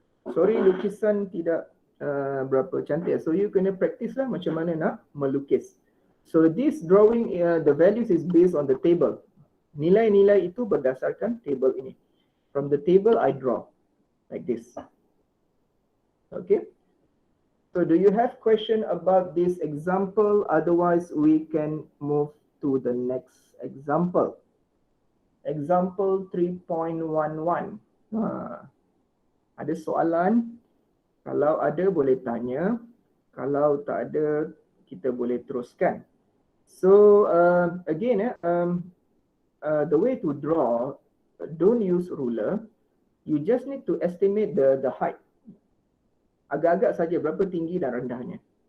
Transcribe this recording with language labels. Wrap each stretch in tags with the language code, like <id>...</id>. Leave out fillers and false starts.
<ms>Sorry lukisan tidak berapa cantik. So you kena practice lah macam mana nak melukis.</ms> <en>So this drawing, the values is based on the table.</en> <ms>Nilai-nilai itu berdasarkan table ini.</ms> <en>From the table I draw like this. Okay. So do you have question about this example? Otherwise we can move to the next example.</en> <ms>Example 3.11. Ada soalan? Kalau ada boleh tanya. Kalau tak ada kita boleh teruskan.</ms> <en>So again, the way to draw, don't use ruler. You just need to estimate the height.</en> <ms>Agak-agak saja berapa tinggi dan rendahnya.</ms>